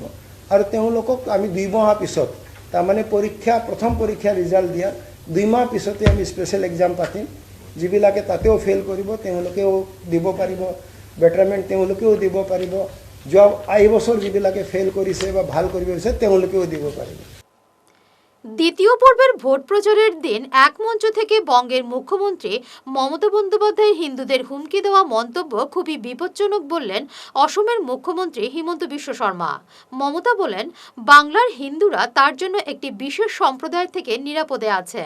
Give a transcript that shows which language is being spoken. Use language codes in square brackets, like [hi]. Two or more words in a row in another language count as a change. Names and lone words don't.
[as] আৰু তেওঁলোকক আমি 2 মাহৰ পিছত, তাৰমানে পৰীক্ষা প্ৰথম পৰীক্ষাৰ ৰিজাল্ট দিয়াৰ 2 মাহ পিছতে আমি [en] special exam [as] পাতিম। যিবিলাকে তাতেও ফেইল কৰিব তেওঁলোকেও দিব পাৰিব, বেটাৰমেণ্ট তেওঁলোকেও দিব পাৰিব। এই বছৰ যিবিলাকে ফেইল কৰিছে বা ভাল কৰিব বিচাৰে তেওঁলোকেও দিব পাৰিব। [bn] দ্বিতীয় পর্বের ভোট প্রচারের দিন এক মঞ্চ থেকে বঙ্গের মুখ্যমন্ত্রী মমতা বন্দ্যোপাধ্যায়ের হিন্দুদের হুমকি দেওয়া মন্তব্য খুবই বিপজ্জনক বললেন অসমের মুখ্যমন্ত্রী হিমন্ত বিশ্ব শর্মা। মমতা বলেন, বাংলার হিন্দুরা তার জন্য একটি বিশেষ সম্প্রদায় থেকে নিরাপদে আছেন।